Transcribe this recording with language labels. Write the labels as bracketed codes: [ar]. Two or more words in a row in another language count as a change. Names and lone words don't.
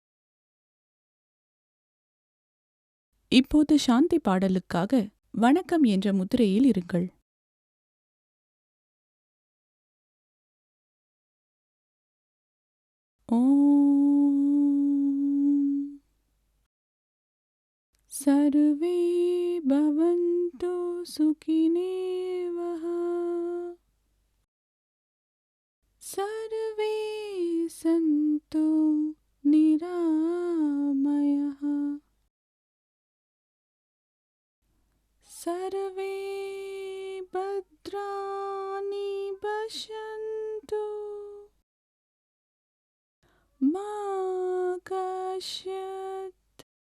[ta] இப்போது சாந்தி பாடலுக்காக வணக்கம் என்ற முத்திரையில் இருங்கள். [sa] ஓம் सर्वे भवन्तु सुखिनः सर्वे सन्तु निरामयाः सर्वे भद्राणि पश्यन्तु मा कश्चित्